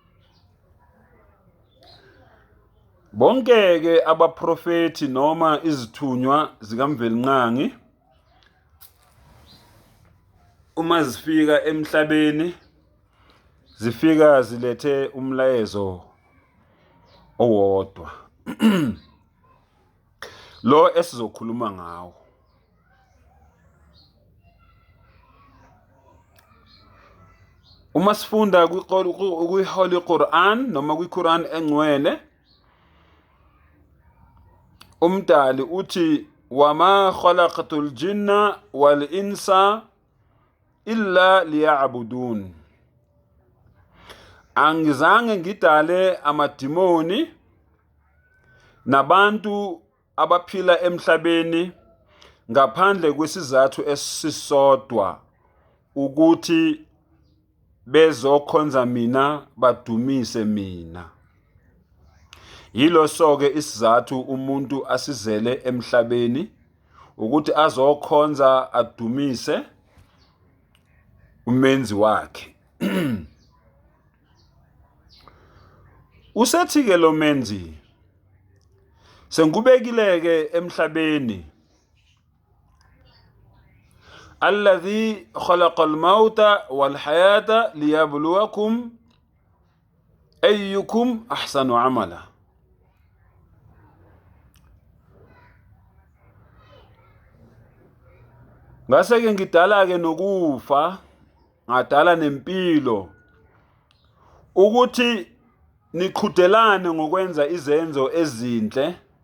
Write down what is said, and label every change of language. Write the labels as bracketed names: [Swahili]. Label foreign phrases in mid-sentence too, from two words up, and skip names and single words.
[Zulu] Bonke ke abaprofeti noma izithunywa zikamvelinqangi uma zifika emhlabeni zifika zilethe umlayezo owodwa lo esizokhuluma ngawo. Uma sifunda kwi-Holy Quran noma kwi-Quran engcwele, umdali uthi [Arabic] وما خلقت الجن والإنس إلا ليعبدون, [Zulu] angizange ngidale amadimoni nabantu abaphila emhlabeni ngaphandle kwesizathu esisodwa, ukuthi bezokhonza mina, badumise mina. Yilo soke isizathu umuntu asizele emhlabeni, ukuthi azokhonza adumise umenzi wakhe. Usethi ke lo menzi sengubekile ke emhlabeni, [Arabic] الذي خلق الموت والحياة ليبلوكم أيكم أحسن عملا. [Zulu] Ngase ke ngidala ke nokufa, ngadala nempilo, ukuthi niqhudelane ngokwenza izenzo ezinhle.